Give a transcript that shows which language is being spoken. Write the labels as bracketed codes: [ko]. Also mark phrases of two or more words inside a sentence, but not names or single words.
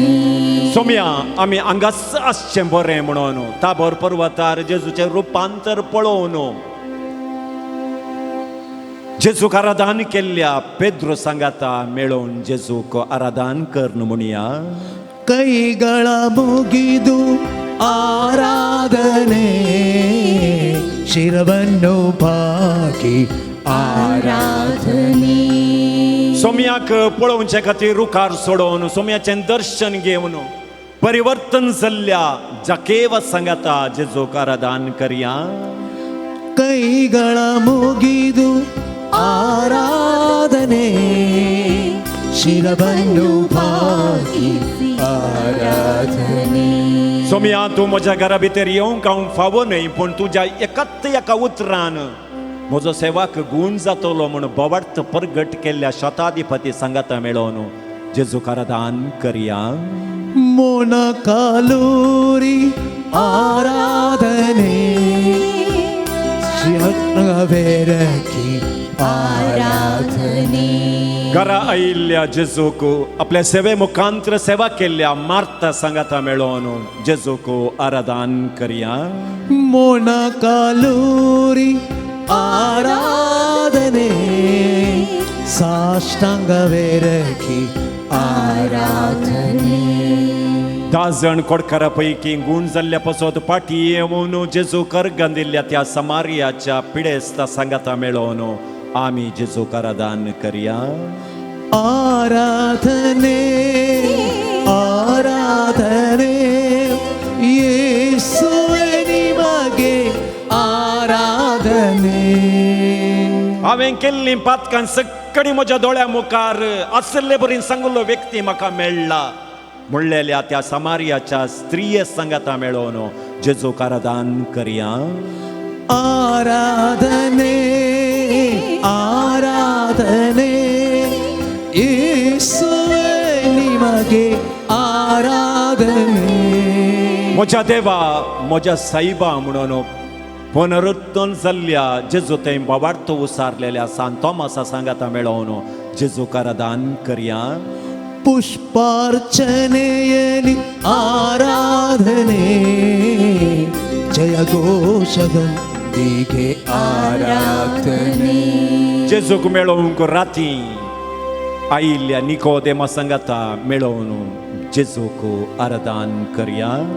[kok] सोम्या आमी हांगाच आसचें बरें म्हणून ताबोर पर्वतार जेजूचें रुपांतर पळोवन जेजूक आराधन केल्ल्या पेद्रो सांगाता मेळोवन जेजूक आराधन करन म्हणया [kn] ಕೈಗಳ ಮುಗಿದು ಆರಾಧನೆ ಶಿರವನ್ನು ಬಾಗಿ ಆರಾಧನೆ [kok] सोम्याक पळोवचे खातीर रुखार सोडोवन सोम्याचें दर्शन घेवन परिवर्तन जाल्ल्या जाकेव सांगाता जेजूक आराधन करया [kn] ಕೈಗಳ ಮುಗಿದು ಆರಾಧನೆ ಶಿರವನ್ನು ಬಾಗಿ ಆರಾಧನೆ [kok] सोम्या तूं म्हज्या घरा भितर येवंक हांव फावो न्हय पूण तुज्या एकाच एका उतरान म्हजो सेवाक गूण जातलो म्हूण बोवार्थ परगट केल्ल्या शताधिपती सांगाता मेळोवन जेजूक आराधन करया [kn] ಮೊನಕಾಲೂರಿ ಆರಾಧನೆ ಶ್ರೀಹಕ್ಕಿ ಆರಾಧನೆ [kok] घरा आयिल्ल्या जेजूक आपल्या सेवे मुखांतर सेवा केल्ल्या मार्ता सांगाता मेळोवन जेजूक आराधन करया [kn] ಮೊನಕಾಲೂರಿ ಆರಾಧನೆ ಸಾಷ್ಟಾಂಗವೆರಗಿ ಆರಾಧನೆ [kok] 10 जण कोडकारा पैकी गूण जाल्ल्या पासत पाटी येवन जेजूक अर्घां दिल्ल्या त्या समारियाच्या पिडेस्ता सांगाता मेळोवन आमी जेजूक आराधन करया [kn] ಆರಾಧನೆ ಆರಾಧನೆ ಯೇಸುವೆ ನಿಮಗೆ ಆರಾಧನೆ [kok] हांवें केल्लीं पातकां सगळीं म्हज्या दोळ्या मुखार असले बरीं सांगलो व्यक्ती म्हाका मेळ्ळा म्हणलेल्या त्या समारियाच्या स्त्रिये सांगाता मेळोवन जेजूक आराधन करया [kn] ಆರಾಧನೆ ಆರಾಧನೆ ಯೇಸುವೆ ನಿಮಗೆ ಆರಾಧನೆ [kok] म्हज्या देवा म्हज्या साईबा म्हणून पुनरुत्थान जाल्ल्या जेजू थंय बोवार्थ उसारलेल्या सांत तोमासा सांगाता मेळोवन जेजूक आराधन करया [kn] ಪುಷ್ಪಾರ್ಚನೆಯಲ್ಲಿ ಆರಾಧನೆ ಜಯಘೋಷದೊಂದಿಗೆ ಆರಾಧನೆ [kok] जेजूक मेळोवंक राती आयिल्ल्या निकोदेमा सांगाता मेळोवन जेजूक आराधन करया